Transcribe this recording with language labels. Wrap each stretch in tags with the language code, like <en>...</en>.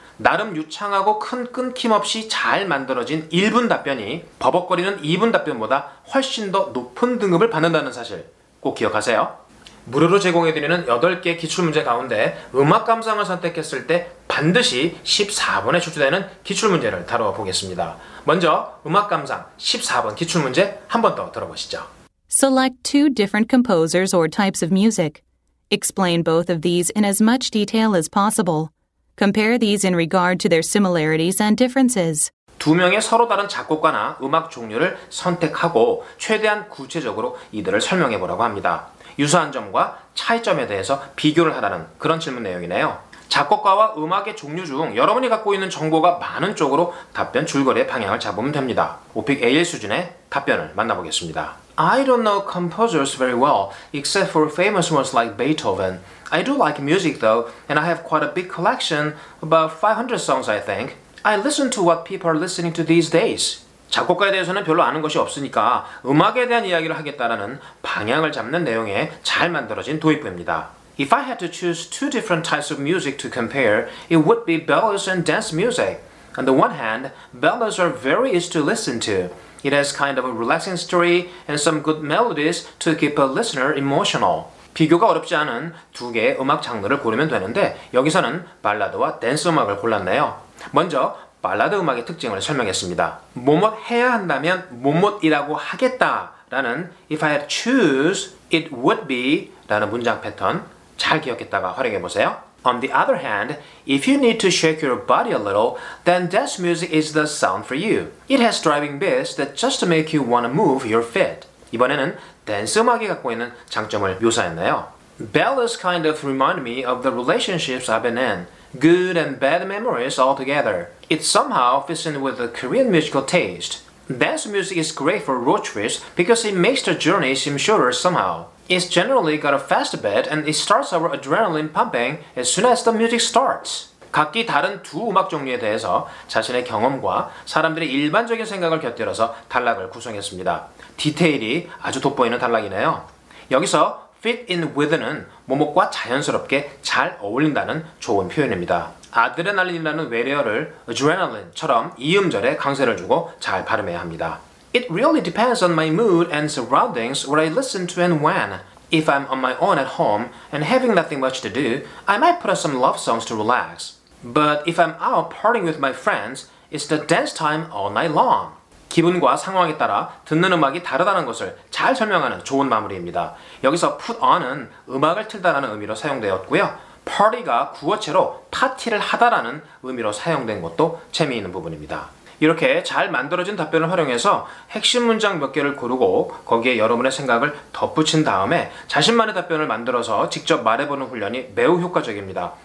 <ko>나름 유창하고 큰 끊김없이 잘 만들어진 1분 답변이 버벅거리는 2분 답변보다 훨씬 더 높은 등급을 받는다는 사실 꼭 기억하세요. 무료로 제공해드리는 8개 기출문제 가운데 음악 감상을 선택했을 때 반드시 14번에 출제되는 기출문제를 다루어 보겠습니다. 먼저 음악 감상 14번 기출문제 한 번 더 들어보시죠.</ko> <en>Select 2 different composers or types of music. Explain both of these in as much detail as possible. Compare these in regard to their similarities and differences.</en> <ko>두 명의 서로 다른 작곡가나 음악 종류를 선택하고 최대한 구체적으로 이들을 설명해 보라고 합니다. 유사한 점과 차이점에 대해서 비교를 하라는 그런 질문 내용이네요. 작곡가와 음악의 종류 중 여러분이 갖고 있는 정보가 많은 쪽으로 답변 줄거리의 방향을 잡으면 됩니다. 오픽 AL 수준의 답변을 만나보겠습니다.</ko> <en>I don't know composers very well, except for famous ones like Beethoven. I do like music though, and I have quite a big collection, about 500 songs I think. I listen to what people are listening to these days.</en> <ko>작곡가에 대해서는 별로 아는 것이 없으니까 음악에 대한 이야기를 하겠다라는 방향을 잡는 내용에 잘 만들어진 도입부입니다.</ko> <en>If I had to choose two different types of music to compare, it would be ballads and dance music. On the one hand, ballads are very easy to listen to. It has kind of a relaxing story and some good melodies to keep a listener emotional.</en> <ko>비교가 어렵지 않은 두 개의 음악 장르를 고르면 되는데 여기서는 발라드와 댄스 음악을 골랐네요. 먼저 발라드 음악의 특징을 설명했습니다. 뭐뭐 해야 한다면 뭐뭐이라고 하겠다라는</ko> <en>If I had to choose, it would be</en> <ko>라는 문장 패턴 잘 기억했다가 활용해 보세요.</ko> <en>On the other hand, if you need to shake your body a little, then dance music is the sound for you. It has driving beats that just make you want to move your feet.</en> <ko>이번에는 댄스 음악이 갖고 있는 장점을 묘사했네요.</ko> <en>Ballads kind of remind me of the relationships I've been in. Good and bad memories all together. It somehow fits in with the Korean musical taste. Dance music is great for road trips because it makes the journey seem shorter somehow. It's generally got a fast beat and it starts our adrenaline pumping as soon as the music starts.</en> <ko>각기 다른 두 음악 종류에 대해서 자신의 경험과 사람들의 일반적인 생각을 곁들여서 단락을 구성했습니다. 디테일이 아주 돋보이는 단락이네요. 여기서 fit in with는 뭐뭐과 자연스럽게 잘 어울린다는 좋은 표현입니다. 아드레날린이라는 외래어를 adrenaline처럼 이음절에 강세를 주고 잘 발음해야 합니다.</ko> <en>It really depends on my mood and surroundings what I listen to and when. If I'm on my own at home and having nothing much to do, I might put on some love songs to relax. But if I'm out partying with my friends, it's the dance time all night long.</en> <ko>기분과 상황에 따라 듣는 음악이 다르다는 것을 잘 설명하는 좋은 마무리입니다. 여기서 put on은 음악을 틀다라는 의미로 사용되었고요. party가 구어체로 파티를 하다라는 의미로 사용된 것도 재미있는 부분입니다. 이렇게 잘 만들어진 답변을 활용해서 핵심 문장 몇 개를 고르고 거기에 여러분의 생각을 덧붙인 다음에 자신만의 답변을 만들어서 직접 말해보는 훈련이 매우 효과적입니다.</ko>